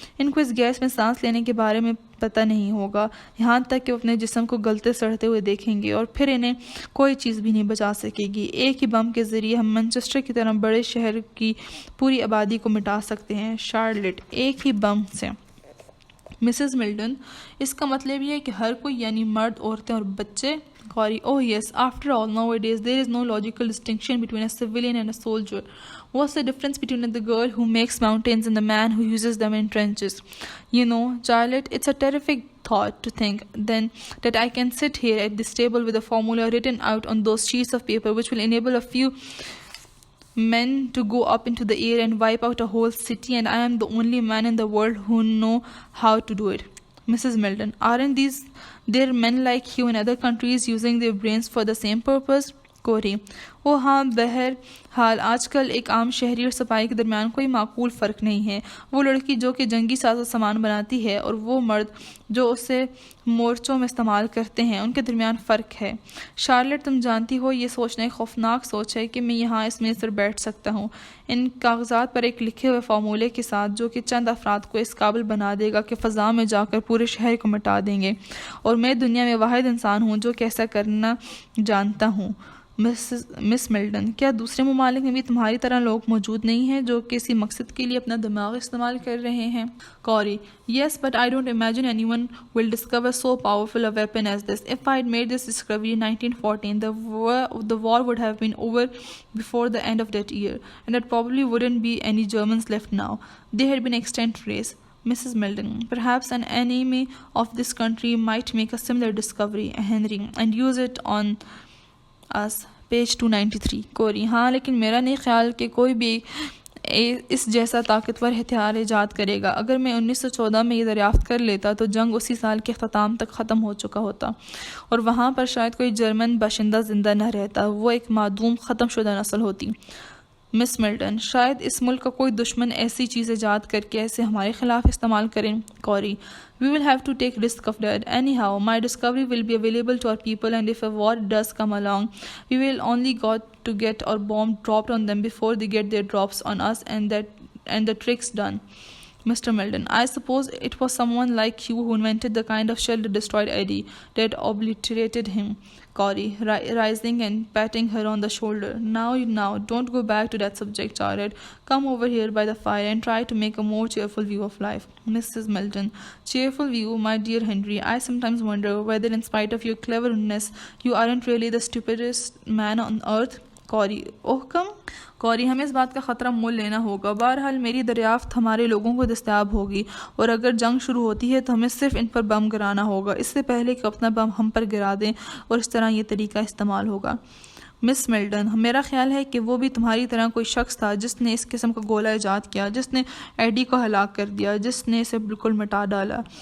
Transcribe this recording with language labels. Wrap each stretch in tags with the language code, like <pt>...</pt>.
<hi>इनको इस गैस में सांस लेने के बारे में पता नहीं होगा, यहाँ तक कि वो अपने जिस्म को गलते सड़ते हुए देखेंगे और फिर इन्हें कोई चीज़ भी नहीं बचा सकेगी। एक ही बम के ज़रिए हम मैनचेस्टर की तरह बड़े शहर की पूरी आबादी को मिटा सकते हैं। शार्लेट, एक ही बम से। मिसेस मिल्टन, इसका मतलब ये है कि हर कोई, यानी मर्द, औरतें और बच्चे।</hi> <en>Corey, oh yes, after all, nowadays there is no logical distinction between a civilian and a soldier. What's the difference between the girl who makes mountains and the man who uses them in trenches? You know, Charlotte, it's a terrific thought to think then that I can sit here at this table with a formula written out on those sheets of paper which will enable a few men to go up into the air and wipe out a whole city, and I am the only man in the world who know how to do it. Mrs. Milton, aren't there men like you in other countries using their brains for the same purpose?</en> <hi>Corey, ओ हाँ, बहर हाल आजकल एक आम शहरी और सफाई के दरमियान कोई माकूल फ़र्क नहीं है। वो लड़की जो कि जंगी साजो सामान बनाती है और वो मर्द जो उसे मोर्चों में इस्तेमाल करते हैं, उनके दरमियान फ़र्क है। शार्लेट, तुम जानती हो ये सोचना एक खौफनाक सोच है कि मैं यहाँ इस मेज़ पर बैठ सकता हूँ इन कागजात पर एक लिखे हुए फार्मूले के साथ जो कि चंद अफराद को इस काबिल बना देगा कि फ़ज़ा में जाकर पूरे शहर को मिटा देंगे, और मैं दुनिया में वाहिद इंसान हूँ जो कैसा करना जानता हूँ। मिस मिल्टन, क्या दूसरे ममालिक में भी तुम्हारी तरह लोग मौजूद नहीं हैं जो किसी मकसद के लिए अपना दिमाग इस्तेमाल कर रहे हैं?</hi> <en>Corey, yes, but I don't imagine anyone will discover so powerful a weapon as this. If I'd made this discovery in 1914, the war would have been over before the end of that year, and there probably wouldn't be any Germans left now. They had been extinct race. Mrs. Milton, perhaps an enemy of this country might make a similar discovery, Henry, and use it on us.</en> <hi>Page 293. कोरी, हाँ, लेकिन मेरा नहीं ख्याल कि कोई भी इस जैसा ताकतवर हथियार ईजाद करेगा। अगर मैं 1914 में ये दरियाफ्त कर लेता तो जंग उसी साल के अख्ताम तक ख़त्म हो चुका होता और वहाँ पर शायद कोई जर्मन बाशिंदा ज़िंदा न रहता, वो एक मादूम ख़त्मशुदा नस्ल होती। मिस मिल्टन, शायद इस मुल्क का कोई दुश्मन ऐसी चीज़ ईजाद करके ऐसे हमारे ख़िलाफ़ इस्तेमाल करें।</hi> <en>Corey, we will have to take risk of that. Anyhow, my discovery will be available to our people, and if a war does come along, we will only got to get our bomb dropped on them before they get their drops on us, and the trick's done. Mr. Milton, I suppose it was someone like you who invented the kind of shell that destroyed Eddie, that obliterated him. Corey, rising and patting her on the shoulder. Now, don't go back to that subject, Charlotte. Come over here by the fire and try to make a more cheerful view of life. Mrs. Milton, cheerful view, my dear Henry. I sometimes wonder whether, in spite of your cleverness, you aren't really the stupidest man on earth. Corey, oh come.</en> <hi>कौरी, हमें इस बात का ख़तरा मोल लेना होगा। बहरहाल मेरी दरियाफ्त हमारे लोगों को दस्तयाब होगी और अगर जंग शुरू होती है तो हमें सिर्फ इन पर बम गिराना होगा, इससे पहले कि अपना बम हम पर गिरा दें, और इस तरह ये तरीका इस्तेमाल होगा। मिस मिल्टन, मेरा ख्याल है कि वो भी तुम्हारी तरह कोई शख्स था जिसने इस किस्म का गोला ईजाद किया, जिसने एडी को हलाक कर दिया, जिसने इसे बिल्कुल मिटा डाला।</hi>